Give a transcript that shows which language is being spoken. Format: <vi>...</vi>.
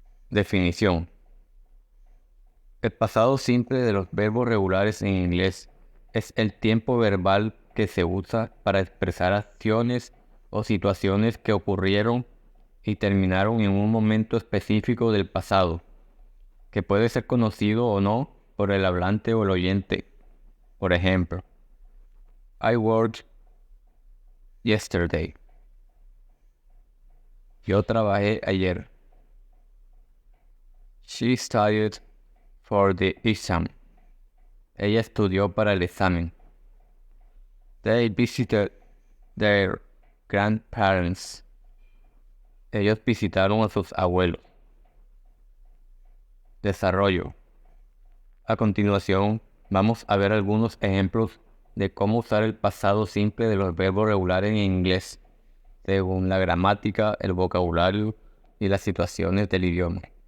<es>Definición. El pasado simple de los verbos regulares en inglés es el tiempo verbal que se usa para expresar acciones o situaciones que ocurrieron y terminaron en un momento específico del pasado, que puede ser conocido o no por el hablante o el oyente. Por ejemplo,</es> <en>I worked yesterday.</en> <es>Yo trabajé ayer.</es> <en>She studied for the exam.</en> <es>Ella estudió para el examen.</es> <en>They visited their grandparents.</en> <es>Ellos visitaron a sus abuelos. Desarrollo. A continuación, vamos a ver algunos ejemplos de cómo usar el pasado simple de los verbos regulares en inglés, según la gramática, el vocabulario y las situaciones del idioma.</es>